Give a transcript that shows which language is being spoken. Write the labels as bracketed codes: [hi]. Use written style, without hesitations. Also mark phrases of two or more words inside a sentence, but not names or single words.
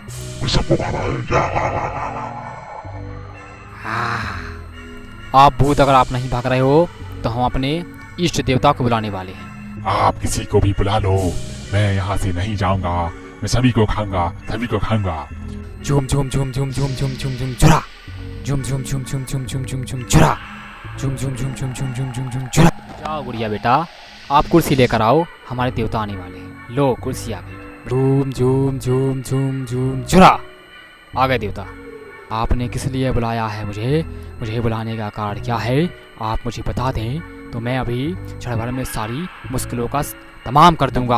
[hi] सबको खाना है। आप भूत, अगर आप नहीं भाग रहे हो तो हम अपने इष्ट देवता को बुलाने वाले हैं। आप किसी को भी बुला लो, मैं यहाँ से नहीं जाऊंगा। मैं सभी को खाऊंगा। झूम झूम झूम झूम झूम झूम झूम झूम झुरा, झूम झूम झूम झूम झूम झूम झूम झूम झुरा, झूम झूम झूम झूम झूम झूम झूम झूम झुरा। जाओ गुड़िया बेटा, आप कुर्सी लेकर आओ, हमारे देवता आने वाले हैं। लो कुर्सी आ गई। झूम झूम झूम झूम झूम झुरा। आ गए देवता। आपने किस लिए बुलाया है मुझे बुलाने का कारण क्या है आप मुझे बता दें, तो मैं अभी क्षण भर में सारी मुश्किलों का तमाम कर दूंगा।